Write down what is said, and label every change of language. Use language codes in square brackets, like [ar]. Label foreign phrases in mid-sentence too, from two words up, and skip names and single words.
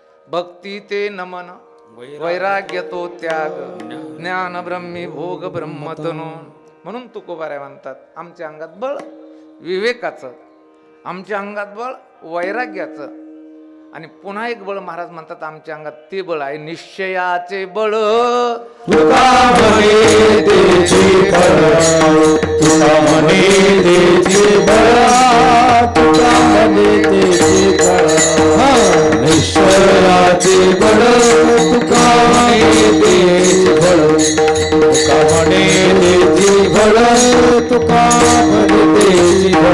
[mr] भक्ती ते नमन, वैराग्य तो त्याग, ज्ञान ब्रह्मी भोग ब्रह्मतनो. म्हणून तुकोबाऱ्या म्हणतात आमच्या अंगात बळ विवेकाचं, आमच्या अंगात बळ वैराग्याचं, आणि पुन्हा एक बळ महाराज म्हणतात आमच्या अंगात ते बळ आहे निश्चयाचे बळ. तुका म्हणे तेची फळ, तुका म्हणे तेची फळ, तुका म्हणे तेची फळ, निश्चयाचे बळ, तुका म्हणे तेची फळ, तुका म्हणे तेची फळ, तुका म्हणे तेची फळ,